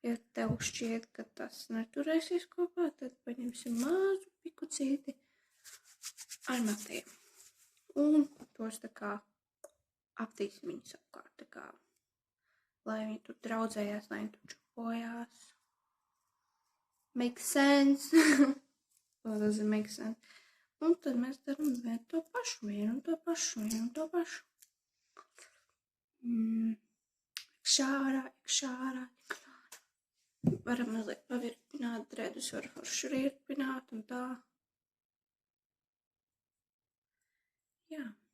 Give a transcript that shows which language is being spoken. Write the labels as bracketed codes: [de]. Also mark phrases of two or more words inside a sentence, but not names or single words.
[lv] Ja tev šķiet, ka tas neturēsies kopā, tad paņemsim mazu pikucīti ar matiem. Un tos tā kā aptīsim viņus apkārt, tā kā, lai viņi tur draudzējās, lai viņi tur čupojās. [en] Make sense? What does it make sense? [lv] Un tad mēs daram vienu to pašu. Iekšā. Varam mazliet pavirpināt dredus, var forši riepināt un tā. Jā.